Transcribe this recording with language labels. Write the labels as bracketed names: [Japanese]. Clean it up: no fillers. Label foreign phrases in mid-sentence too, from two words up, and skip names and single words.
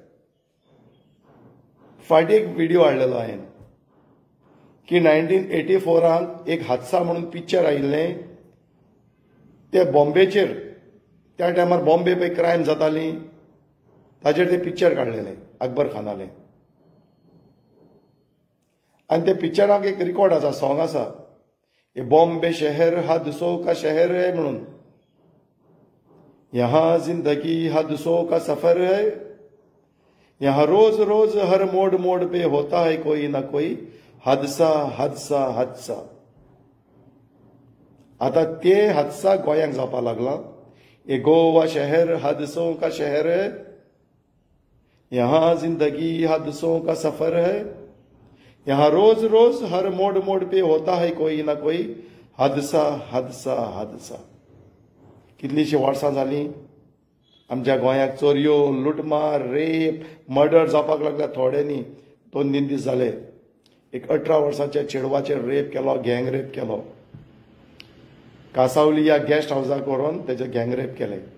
[Konkani] फाटीं एक व्हिडिओ हाडलेलो हांवें की 1984 एक हादसा म्हणून पिक्चर आयिल्लें ते बॉम्बेचेर, त्या टायमार बॉम्बे पळय क्रायम जाताली ताचेर ते पिक्चर काडलेलें अकबर खानालें। आनी ते पिक्चराक एक रिकॉर्ड आसा, सॉंग आसा, [Hindi] ये बॉम्बे शहर हादसों का शहर है म्हणून, यहाँ जिंदगी हादसों का सफर है, यहाँ रोज रोज हर मोड़ मोड़ पे होता है कोई ना कोई हादसा हादसा हादसा। [Konkani] आता ते हादसा गोंयांक जावपाक लागला। [Hindi] ये गोवा शहर हादसों का शहर है, यहाँ जिंदगी हादसों का सफर है, यहाँ रोज रोज हर मोड़ मोड़ पे होता है कोई ना कोई हादसा हादसा हादसा। [Konkani] कितलीशी वर्सां जालीं आमच्या गोंयांत चोरयो, लुटमार, रेप, मर्डर जावपाक लागल्या। थोड्यांनी 2-3 दीस जाले एक 18 वर्साच्या चेडवाचेर रेप केलो, गँग रेप केलो। कासावली या गेस्ट हाऊसाक व्हरून तेजे गँग रेप केले।